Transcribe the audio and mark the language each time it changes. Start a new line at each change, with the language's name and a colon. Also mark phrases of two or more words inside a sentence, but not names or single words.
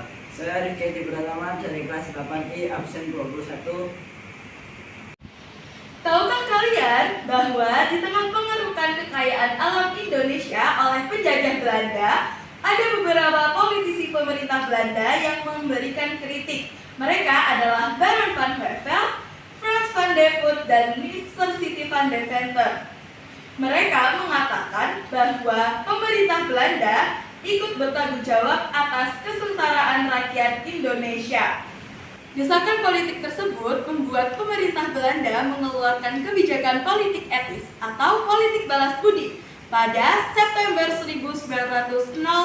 Indonesian: Saya Rifki Pratama dari kelas 8I absen 21. Tahukah kalian bahwa di tengah pengerukan kekayaan alam Indonesia oleh penjajah Belanda, ada beberapa politisi pemerintah Belanda yang memberikan kritik. Mereka adalah Baron van Hevel, Frans van der Voort, dan Mr. City van Deventer. Mereka mengatakan bahwa pemerintah Belanda ikut bertanggung jawab atas kesengsaraan rakyat Indonesia. Desakan politik tersebut membuat pemerintah Belanda mengeluarkan kebijakan politik etis atau politik balas budi pada September 1901.